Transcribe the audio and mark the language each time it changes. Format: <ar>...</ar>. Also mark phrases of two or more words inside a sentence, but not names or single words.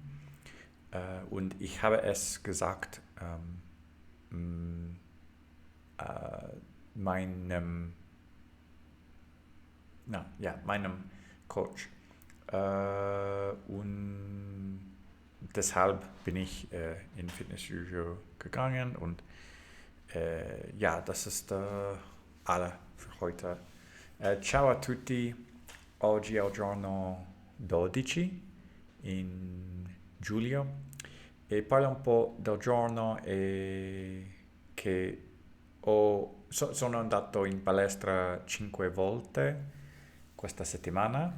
<de>Und ich habe es gesagt meinem Coach. Und deshalb bin ich in Fitnessstudio gegangen und das ist alle für heute.</de> <it>Ciao a tutti, oggi è il giorno 12 in giugno e parlo un po' del giorno che sono andato in palestra 5 volte questa settimana.</it>